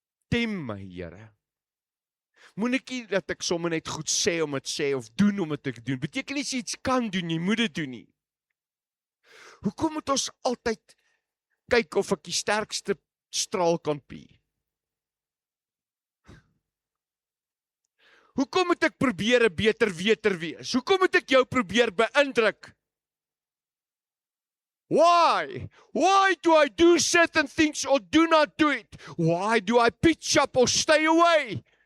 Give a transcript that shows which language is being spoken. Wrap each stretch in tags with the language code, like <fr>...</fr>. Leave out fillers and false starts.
<af>Tem my, Here. Moenie nie dat ek sommer net goed sê om dit sê of doen om dit te doen. Beteken nie as jy iets kan doen, jy moet dit doen nie. Hoekom moet ons altyd kyk of ek die sterkste straal kan pie? Hoekom moet ek probeer 'n beter weter wees? Hoekom moet ek jou probeer beïndruk?</af> <en>Why? Why do I do certain things or do not do it? Why do I pitch up or stay away?</en>